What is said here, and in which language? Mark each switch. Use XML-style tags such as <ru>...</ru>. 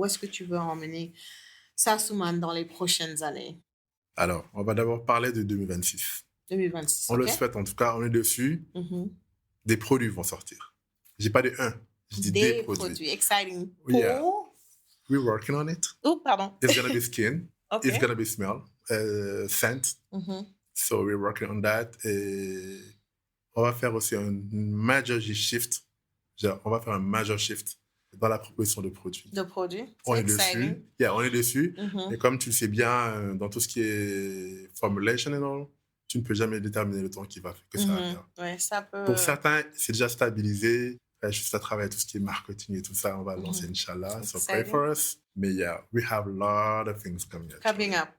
<fr>Où est-ce que tu veux emmener Sassoman dans les prochaines années? Alors, on va d'abord parler de 2026. 2026, on le souhaite, en tout cas, on est dessus. Des produits vont sortir. Je dis pas des je dis des produits.</fr> <en>Exciting. Yeah. We're working on it.</en> <fr>Oh, pardon.</fr> <en>It's going to be skin. It's going to be smell, scent. So we're working on that.</en> <fr>Et on va faire aussi un</fr> <en>major shift.</en> <fr>On va faire un</fr> <en>major shift</en> <fr>dans la proposition de produits. De produits. On est dessus. On est dessus. Et comme tu le sais bien, dans tout ce qui est formulation</fr> <en>and all,</en> <fr>tu ne peux jamais déterminer le temps que ça va faire. Ouais, ça peut... Pour certains, c'est déjà stabilisé. Juste à travers tout ce qui est marketing et tout ça, on va lancer, Inch'Allah.</fr> <en>So pray for us.</en> <fr>Mais</fr> <en>we have a lot of things coming up.</en>